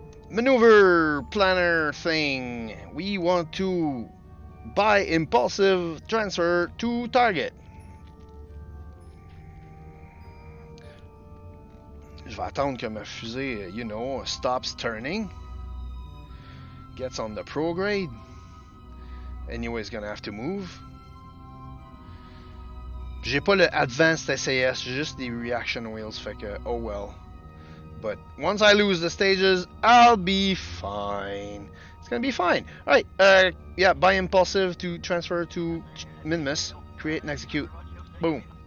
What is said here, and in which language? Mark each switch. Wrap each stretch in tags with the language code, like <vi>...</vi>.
<en>Maneuver planner thing. We want to buy impulsive transfer to target.</en> <fr>Je vais attendre que ma fusée,</fr> <en>you know, stops turning. Gets on the prograde. Anyways, gonna have to move.</en> <fr>J'ai pas le</fr> <en>advanced SAS,</en> <fr>j'ai juste des</fr> <en>reaction wheels,</en> <fr>fait que</fr> <en>oh well. But once I lose the stages, I'll be fine. It's gonna be fine. Alright, yeah, buy impulsive to transfer to Minmus. Create and execute. Boom.</en>